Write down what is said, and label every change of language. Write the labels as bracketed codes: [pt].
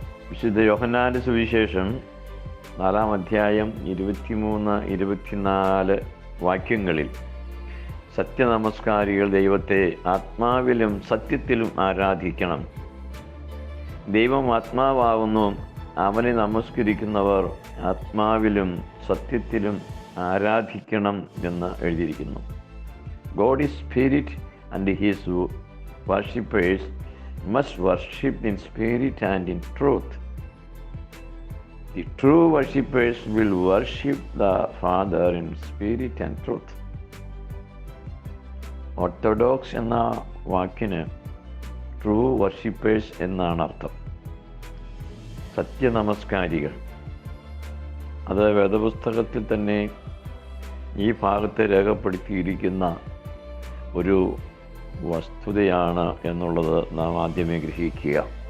[ml] വിശുദ്ധ യോഹന്നാന്റെ സുവിശേഷം 4 അധ്യായം 23-24 വാക്യങ്ങളിൽ സത്യനമസ്കാരികൾ ദൈവത്തെ ആത്മാവിലും സത്യത്തിലും ആരാധിക്കണം. ദൈവം ആത്മാവാകുന്നു, അവനെ നമസ്കരിക്കുന്നവർ ആത്മാവിലും സത്യത്തിലും ആരാധിക്കണം എന്ന് എഴുതിയിരിക്കുന്നു. [en] God is spirit and his worshippers must worship in spirit and in truth. The true worshippers will worship the Father in spirit and truth. [ml] Orthodox എന്ന വാക്കിന് ട്രൂ വർഷിപ്പേഴ്സ് എന്നാണ് അർത്ഥം. സത്യനമസ്കാരികൾ. അത് വേദപുസ്തകത്തിൽ തന്നെ ഈ ഭാഗത്തെ രേഖപ്പെടുത്തിയിരിക്കുന്ന ഒരു വസ്തുതയാണ് എന്നുള്ളത് നാം ആദ്യമേ ഗ്രഹിക്കുക.